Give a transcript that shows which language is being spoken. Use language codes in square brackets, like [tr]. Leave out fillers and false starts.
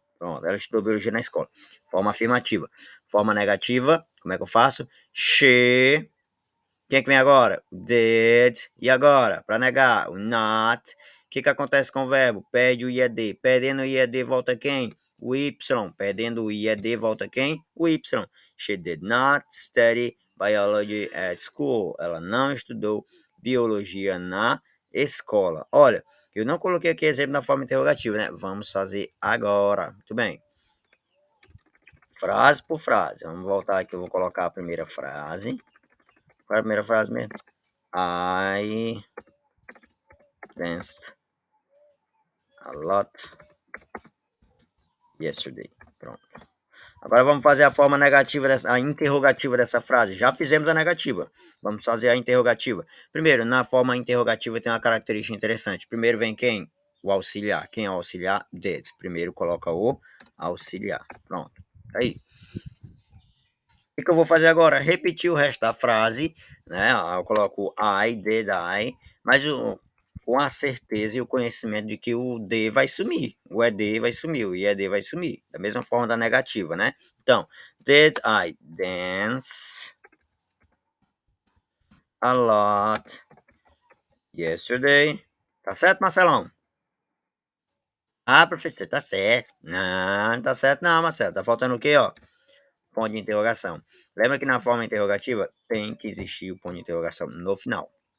[pt] Pronto, ela estudou biologia na escola. Forma afirmativa. Forma negativa, como é que eu faço? She. Quem é que vem agora? Did. E agora? Para negar, o not. O que acontece com o verbo? Perde o IED. Perdendo o IED, volta quem? O Y. Perdendo o IED, volta quem? O Y. [en] She did not study biology at school. [pt] Ela não estudou biologia na escola. Olha, eu não coloquei aqui exemplo na forma interrogativa, né? Vamos fazer agora. Muito bem. Frase por frase. Vamos voltar aqui. Eu vou colocar a primeira frase. Qual é a primeira frase mesmo? [en] I danced a lot yesterday. [pt] Pronto. Agora vamos fazer a forma negativa, a interrogativa dessa frase. Já fizemos a negativa. Vamos fazer a interrogativa. Primeiro, na forma interrogativa tem uma característica interessante. Primeiro vem quem? O auxiliar. Quem é o auxiliar? Did. Primeiro coloca o auxiliar. Pronto. Aí. O que eu vou fazer agora? Repetir o resto da frase, né? Eu coloco I, did, I, mas com a certeza e o conhecimento de que o D vai sumir, o ED vai sumir, o IED vai sumir, da mesma forma da negativa, né? [en] Então, did I dance a lot yesterday? [pt] Tá certo, Marcelão? Ah, professor, tá certo. Não, tá certo não, Marcelo. Tá faltando o quê, ó? Ponto de interrogação. Lembra que na forma interrogativa tem que existir o ponto de interrogação no final.